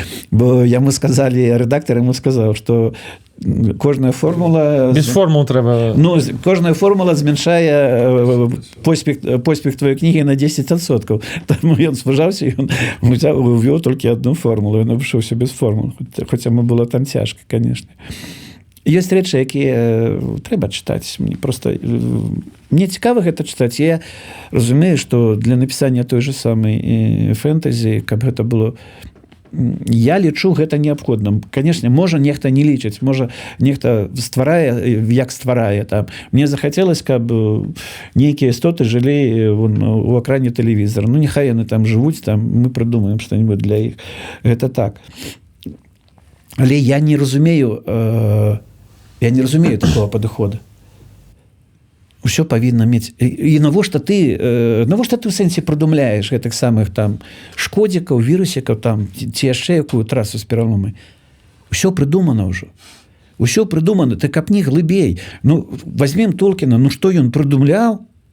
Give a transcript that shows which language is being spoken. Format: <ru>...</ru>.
<be>Бо яму сказали,</be> <ru>редактор ему сказал, что кожная формула...</ru> <be>Без формул трэба... Ну, кожная формула зменшае поспех</be> <ru>твоей книги</ru> <be>на 10%. Тому ён спужаўся, і ён увёў толькі одну формулу, ён абышоўся без формул. Хоць яму было там цяжка, конечно. Ёсць рэчы, якія трэба чытаць. Мне цікава гэта чытаць. Я разумею, што для напісання той же самай фэнтэзі, каб гэта было... Я лічу гэта неабходным. Канешне, можа нехта не лічыць, можа нехта стварае, як стварае. Там. Мне захацелось, каб нейкія істоты жылі у экране тэлевізора. Ну, няхай яны там жывуць, там мы прыдумаем што-нибудь для іх. Гэта так. Але я не разумею такого падыхода. Усё павінна мець. І навошта ты ў сэнсе прыдумляеш гэтых самых там шкодзікаў, вірусікаў там, ці яшчэ якую трасу з пераломай. Усё прыдумана ўжо. Усё прыдумана. Ты капні глыбей. Ну, возьмем Толкіна, ну што ён прыдумляў?</be>